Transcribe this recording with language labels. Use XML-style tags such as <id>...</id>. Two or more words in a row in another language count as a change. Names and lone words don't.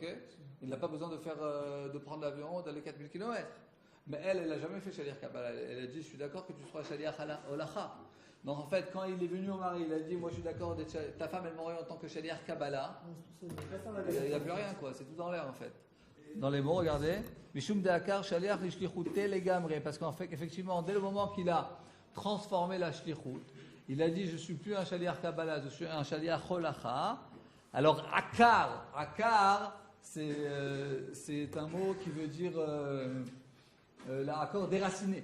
<fr>Il n'a pas besoin de prendre l'avion, d'aller 4000 km. Mais elle n'a jamais fait</fr> <he>שליח קבלה.</he> <fr>Elle a dit, je suis d'accord que tu sois</fr> <he>שליח הולכה.</he> <fr>Donc en fait, quand il est venu au mari, il a dit, moi je suis d'accord, ta femme elle m'aurait en tant que</fr> <he>שליח קבלה.</he> <fr>Il n'y a plus rien, quoi. C'est tout dans l'air en fait. Dans les mots, regardez.</fr> <arc>משום דעקר שליח לשליחותיה לגמרי.</arc> <fr>Parce qu'en fait, effectivement, dès le moment qu'il a transformé la shlichut, il a dit, je ne suis plus un</fr> <he>שליח קבלה,</he> <fr>je suis un</fr> <he>שליח הולכה.</he> <fr>Alors akar, c'est un mot qui veut dire l'accord déraciné.</fr>